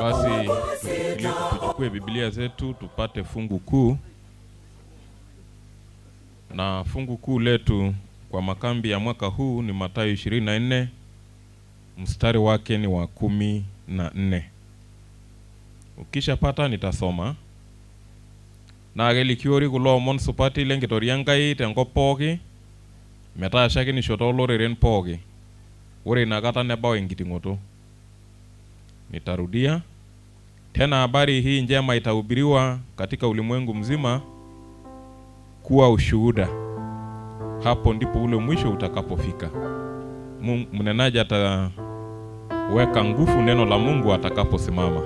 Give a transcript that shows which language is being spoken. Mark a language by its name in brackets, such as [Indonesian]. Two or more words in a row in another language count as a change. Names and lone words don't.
[Swahili] Basi tuchukue Biblia zetu tupate fungu kuu. Na fungu kuu letu kwa makambi ya mwaka huu ni Mathayo 24, mstari wake ni wa 14. Ukishapata nitasoma. [Masai] Na gelikiori kulo mon supati lengitoriangai tenkop pooki metaa shaki ni shoto loreren pooki. Ore inakata nebao enkitingoto. [Swahili] Nitarudia tena, habari hii njema itahubiriwa katika ulimwengu mzima kuwa ushuhuda. Hapo ndipo ule mwisho utakapofika. Mnenaji ataweka nguvu neno la Mungu atakaposimama.